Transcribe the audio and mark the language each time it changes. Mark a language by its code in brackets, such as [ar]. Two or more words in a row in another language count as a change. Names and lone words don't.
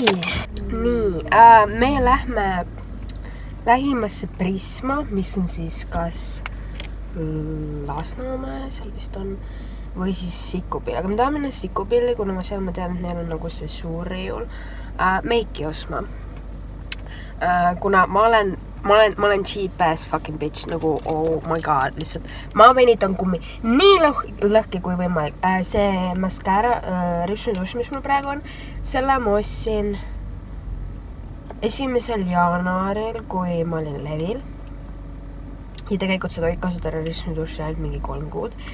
[et] Nii, me lähme lähimasse Prisma, mis on siis kas Lasnamäe, seal vist on, või siis Sikupilli, aga me tahame minna Sikupilli, kuna seal ma tean, et neil on nagu see suur riiul meiki osma. Kuna ma olen [en] cheap ass fucking bitch, nagu oh my god, [et] lihtsalt ma venitan kummi nii lõhki kui võimalik. See mascara, ripsmeduš, mis mul praegu on, selle ma ostsin 1. jaanuaril, kui ma olin levil. Ja tegelikult seda võid kasutada ripsmeduši ainult mingi 3 kuud.